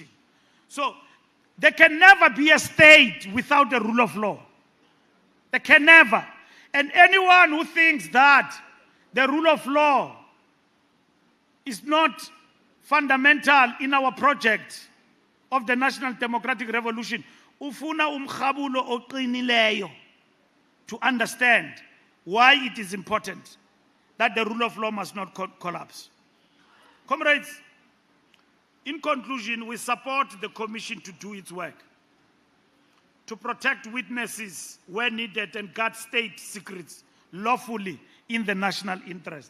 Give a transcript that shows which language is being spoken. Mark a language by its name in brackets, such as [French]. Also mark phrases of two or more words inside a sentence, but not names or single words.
[English] So there can never be a state without the rule of law. There can never. And anyone who thinks that the rule of law is not fundamental in our project of the National Democratic Revolution, [Xhosa] ufuna umkhabulo oqinileyo [English] to understand why it is important that the rule of law must not collapse. Comrades, in conclusion, we support the Commission to do its work, to protect witnesses where needed and guard state secrets lawfully in the national interest.